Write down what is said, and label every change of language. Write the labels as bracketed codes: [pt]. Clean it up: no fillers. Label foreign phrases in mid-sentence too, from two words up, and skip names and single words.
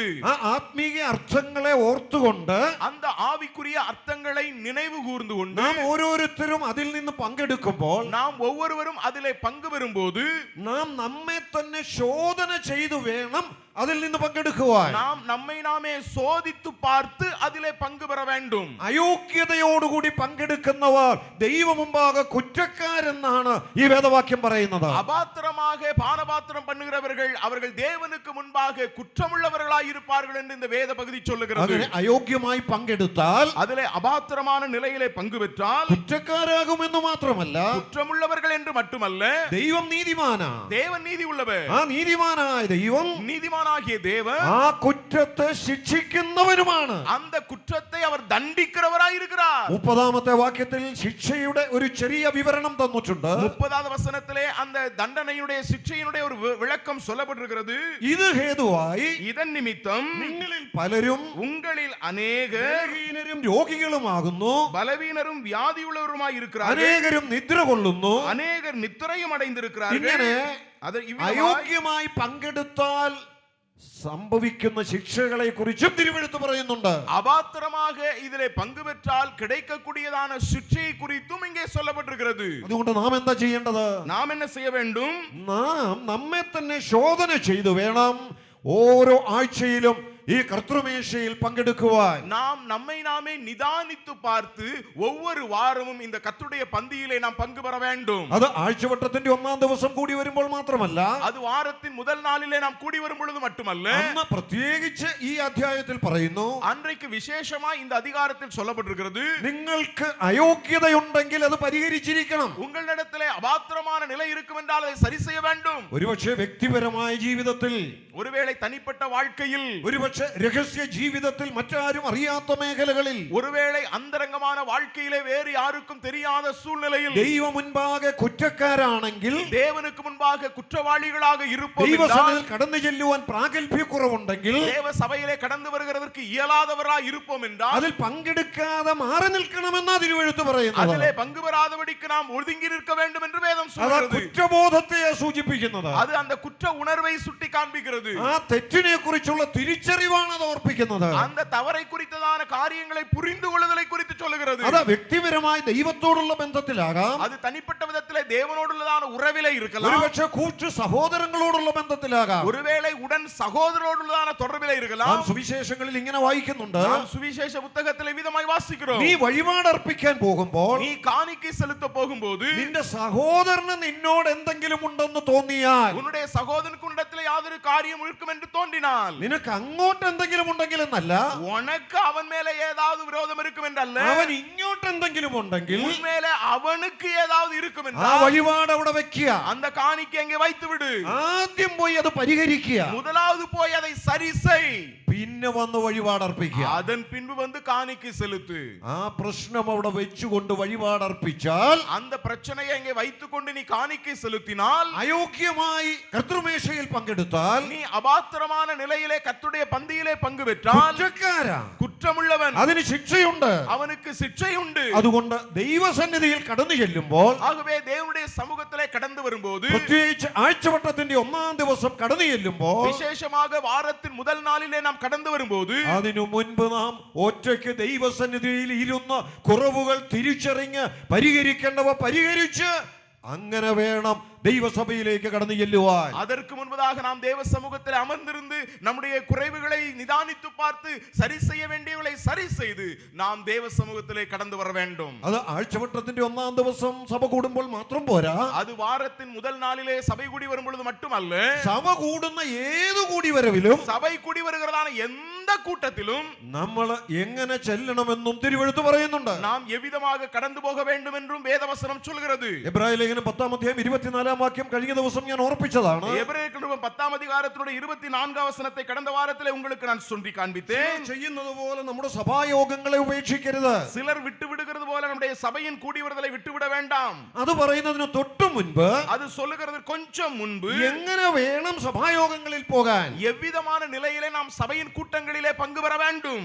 [ml] ആ ആത്മീയ അർത്ഥങ്ങളെ ഓർത്തുകൊണ്ട് [ta] அந்த ஆவிக்குரிய அர்த்தங்களை நினைவு கூர்ந்து கொண்டு [ml] നാം ഓരോരുത്തരും അതിൽ നിന്ന് പങ്കെടുക്കുമ്പോൾ, [ta] நாம் ஒவ்வொருவரும் அதிலே பங்கு பெறும்போது [ml] നാം നമ്മെ തന്നെ ശോധന ചെയ്തു വേണം അതിൽ നിന്ന് പങ്കെടുക്കുവാൻ. [ta] நாம் நம்மை நாமே சோதித்து பார்த்து அதிலே பங்கு பெற வேண்டும். [ml] അയോഗ്യതയോടുകൂടി പങ്കെടുക്കുന്നവർ ദൈവമുമ്പാകെ കുറ്റക്കാരെന്നാണ് ഈ വേദവാക്യം പറയുന്നത്. [ta] அபாத்திரமாக பானபாத்திரம் பண்ணுகிறவர்கள் அவர்கள் தேவனுக்கு முன்பாக குற்றமுள்ளவர்களாய் இருப்பார்கள் என்று இந்த வேத பகுதி சொல்லுகிறது. [ml] അങ്ങനെ അയോഗ്യമായി പങ്കെടുത്താൽ, [ta] அதிலே அபாத்திரமான நிலையிலே பங்கு பெற்றால் [ml] കുറ്റക്കാരാകുമെന്ന് മാത്രമല്ല, [ta] குற்றமுள்ளவர்கள் என்று மட்டுமல்ல, [ml] ദൈവം നീതിമാനാ. [ta] தேவன் நீதி உள்ளவர். [ml] ആ നീതിമാനായ ദൈവം [ta] நீதிமானாகிய தேவன் [ml] ആ കുറ്റത്തെ ശിക്ഷിക്കുന്നവനുമാണ്. [ta] அந்த குற்றத்தை அவர் தண்டிக்கிறவராய் இருக்கிறார். [ml] 30-ാമത്തെ വാക്യത്തിൽ ശിക്ഷയുടെ ഒരു ചെറിയ വിവരണം തന്നിട്ടുണ്ട്. [ta] 30வது വசனத்திலே அந்த தண்டனையுடைய சிக்ஷையினுடைய ஒரு விளக்கம் சொல்லப்பட்டிருக்கிறது. [ml] ഇത് ഹേതുവായി [ta] இதன் நிமித்தம் [ml] നിങ്ങളിൽ പലരും [ta] உங்களில் அநேகர் [ml] ബലഹീനരും രോഗികളുമാകുന്നു, [ta] பலவீனரும் வியாதியுள்ளவருமாய் இருக்கிறார்கள், [ml] അനേകരും നിദ്ര കൊള്ളുന്നു. [ta] அநேகர் நித்திரையும் அடைந்திருக்கிறார்கள். [ml] ഇങ്ങനെ [ta] அது இவ்விதமாய் [ml] അയോഗ്യമായി പങ്കെടുത്താൽ സംഭവിക്കുന്ന ശിക്ഷകളെ കുറിച്ചും തിരുവെഴുത്ത് പറയുന്നുണ്ട്. [ta] அபாத்திரமாக இதிலே பங்கு பெற்றால் கிடைக்கக்கூடியதான சிக்ஷையை குறித்தும் இங்கே சொல்லப்பட்டிருக்கிறது. [ml] അതുകൊണ്ട് നാം എന്താ ചെയ്യേണ്ടത്? [ta] நாம் என்ன செய்ய வேண்டும்? [ml] നാം നമ്മെ തന്നെ ശോധന ചെയ്തു വേണം ഓരോ ആഴ്ചയിലും ഈ കർത്തൃമേശയിൽ പങ്കെടുക്കുവാൻ. [ta] நாம் நம்மை நாமே நிதானித்து பார்த்து ஒவ்வொரு வாரமும் இந்த கர்த்தருடைய பந்தியிலே நாம் பங்கு பெற வேண்டும். [ml] അത് ആഴ്ചവട്ടത്തിന്റെ 1-ാം ദിവസം കൂടി വരുമ്പോൾ മാത്രമല്ല, [ta] அது வாரத்தின் முதல் நாளிலே நாம் கூடி வரும் பொழுது மட்டுமல்ல, [ml] അന്ന് പ്രത്യേകിച്ച് ഈ അധ്യായത്തിൽ പറയുന്നു, [ta] அன்றைக்கு விசேஷமாய் இந்த அதிகாரத்தில் சொல்லப்பட்டிருக்கிறது, [ml] നിങ്ങൾക്ക് അയോഗ്യതയുണ്ടെങ്കിൽ അത് പരിഹരിച്ചിരിക്കണം. [ta] உங்களிடத்திலே அபாத்திரமான நிலை இருக்கும் என்றால் அதை சரி செய்ய வேண்டும். [ml] ഒരുപക്ഷെ വ്യക്തിപരമായ ജീവിതത്തിൽ, [ta] ஒருவேளை தனிப்பட்ட வாழ்க்கையில், [ml] ഒരുപക്ഷെ രഹസ്യ ജീവിതത്തിൽ, മറ്റാരും അറിയാത്ത മേഖലകളിൽ, [ta] ஒருவேளை അന്തരംഗமான வாழ்க்கையிலே வேறு யாருக்கும் தெரியாத சூழ்நிலையில் [ml] ദൈവ മുൻപാകെ കുറ്റക്കാരാണെങ്കിൽ, [ta] தேவனுக்கு முன்பாக குற்றவாளிகளாக இருப்போம் [ml] ദൈവസഭയിൽ [ta] என்றால், [ml] കടന്നു ചെല്ലുവാൻ പ്രാഗൽഭ്യക്കുറവുണ്ടെങ്കിൽ, [ta] தேவ சபையிலே கடந்து வருகிறதற்கு இயலாதவராய் இருப்போம் என்றால், [ml] അതിൽ പങ്കെടുക്കാതെ മാറി നിൽക്കണമെന്നാ തിരുവെഴുത്ത് പറയുന്നത്. [ta] அதிலே பங்கு பெறாதபடிக்கு நாம் ஒதுங்கி நிற்க வேண்டும் என்று வேதம் [ml] അത് [ta] சொல்கிறது. [ml] കുറ്റബോധത്തെ സൂചിപ്പിക്കുന്നത്. [ta] அது அந்த குற்ற உணர்வை சுட்டி காண்பிக்கிறது. [ml] ആ തെറ്റിനെ കുറിച്ചുള്ള തിരിച്ചറിവാണ് അത് ഓർപ്പിക്കുന്നത്. [ta] அந்த தவறை குறித்ததான காரியங்களை புரிந்து கொள்ளுதலை குறித்து சொல்லுகிறது. [ml] അത് വ്യക്തിപരമായി ദൈവത്തോടുള്ള ബന്ധത്തിലാകാം, [ta] அது தனிப்பட்ட விதத்திலே தேவனோடுள்ளதான உறவிலே இருக்கலாம், [ml] ഒരുപക്ഷെ കൂട്ടു സഹോദരങ്ങളോടുള്ള ബന്ധത്തിലാകാം. [ta] ஒருவேளை உடன் சகோதரோடுள்ளதான தொடர்பிலே [ml] നാം [ta] இருக்கலாம். [ml] സുവിശേഷങ്ങളിൽ ഇങ്ങനെ വായിക്കുന്നുണ്ട്, [ta] நாம் சுவிசேஷ புத்தகத்திலே விதமாய் வாசிக்கிறோம். [ml] നീ വഴിപാടർപ്പിക്കാൻ പോകുമ്പോൾ [ta] நீ காணிக்கை செலுத்த போகும்போது [ml] നിന്റെ സഹോദരന് നിന്നോട് എന്തെങ്കിലും ഉണ്ടെന്ന് തോന്നിയാൽ, [ta] உன்னுடைய சகோதரனுக்கு உன்னிடத்திலே யாதொரு காரியம் இருக்கும் என்று தோன்றினால், [ml] നിനക്ക് അങ്ങോട്ട് എന്തെങ്കിലും ഉണ്ടെങ്കിൽ എന്നല്ല, [ta] உனக்கு அவன் மேலே ஏதாவது விரோதம் இருக்கும் என்றல்ல, [ml] അവൻ ഇങ്ങോട്ട് എന്തെങ്കിലും ഉണ്ടെങ്കിൽ [ta] உன் மேலே அவனுக்கு ஏதாவது இருக்கும் [ml] ആ [ta] என்றால் [ml] വഴിപാട് അവിടെ വെക്കുക. [ta] அந்த காணிக்கை அங்கே வைத்து விடு. [ml] ആദ്യം പോയി അത് പരിഹരിക്കുക, [ta] முதலாவது போய் அதை சரி செய், [ml] പിന്നെ വന്ന് വഴിപാടർപ്പിക്കുക. [ta] அதன் பின்பு வந்து காணிக்கை செலுத்து. [ml] ആ പ്രശ്നം അവിടെ വെച്ചുകൊണ്ട് വഴിപാടർപ്പിച്ചാൽ, [ta] அந்த பிரச்சனையை அங்கே வைத்துக்கொண்டு நீ காணிக்கை செலுத்தினால், [ml] അയോഗ്യമായി കർത്തൃമേശയിൽ പങ്കെടുത്താൽ, [ta] நீ அபாத்திரமான நிலையிலே கர்த்தருடைய பந்தியிலே பங்கு பெற்றால் [ml] കുറ്റക്കാരാ. [ta] குற்றமுள்ளவன், [ml] അതിന് ശിക്ഷയുണ്ട്. [ta] அவனுக்கு சிட்சை உண்டு. [ml] അതുകൊണ്ട് ദൈവസന്നിധിയിൽ കടന്നു ചെല്ലുമ്പോൾ, [ta] ஆகவே தேவனுடைய சமூகத்திலே கடந்து வரும்போது, [ml] പ്രത്യേകിച്ച് ആഴ്ചവട്ടത്തിന്റെ 1-ാം ദിവസം കടന്നു ചെല്ലുമ്പോൾ, [ta] விசேஷமாக வாரத்தின் முதல் நாளிலே நாம் கடந்து வரும்போது, [ml] അതിനു മുൻപ് നാം ഒറ്റയ്ക്ക് ദൈവസന്നിധിയിൽ ഇരുന്ന് കുറവുകൾ തിരിച്ചറിഞ്ഞ് പരിഹരിക്കേണ്ടവ പരിഹരിച്ച് അങ്ങനെ വേണം ദൈവസഭയിലേക്ക് കടന്നു ചെല്ലുവാൻ. [ta] அதற்கு முன்பதாக நாம் தேவ சமூகத்தில் அமர்ந்திருந்து நம்முடைய குறைவுகளை நிதானித்து பார்த்து சரி செய்ய வேண்டியவளை சரி செய்து நாம் தேவ சமூகத்திலே கடந்து வர வேண்டும். [ml] അത് ആഴ്ചവട്ടത്തിന്റെ 1-ാം ദിവസം സഭ കൂടുമ്പോൾ മാത്രം പോരാ. [ta] அது வாரத்தின் முதல் நாளிலே சபை கூடி வரும் பொழுது மட்டுமல்ல, [ml] സഭ കൂടുന്ന ഏതു കൂടിവരവിലും [ta] சபை கூடி வருகிறதான எந்த கூட்டத்திலும் [ml] നമ്മൾ എങ്ങനെ ചെല്ലണമെന്നും തിരുവെഴുത്ത് പറയുന്നുണ്ട്. [ta] நாம் எவ்விதமாக கடந்து போக வேண்டும் என்றும் வேதவசனம் சொல்கிறது. [ml] എബ്രായ ലേഖനം 10-ാം അധ്യായം 24-ാം വാക്യം കഴിഞ്ഞ ദിവസം ഞാൻ ഓർപ്പിച്ചതാണ്. [ta] எபிரேயர் நிருபம் 10-ாம் அதிகாரத்தினுடைய 24 வசனத்தை கடந்த வாரத்திலே உங்களுக்கு நான் சொல்லி காண்பித்தேன். [ml] ചെയ്യുന്നത് പോലെ നമ്മുടെ സഭായോഗങ്ങളെ ഉപേക്ഷിക്കരുത്. [ta] சிலர் விட்டு விடுகிறது போல நம்முடைய சபையின் கூடி வருதலை விட்டுவிட வேண்டாம். [ml] അത് പറയുന്നതിന് തൊട്ടു മുൻപ് [ta] அது சொல்லுகிறது கொஞ்சம் முன்பு [ml] എങ്ങനെ വേണം സഭായോഗങ്ങളിൽ പോകാൻ, [ta] எவ்விதமான நிலையிலே நாம் சபையின் கூட்டங்களிலே பங்கு பெற வேண்டும்.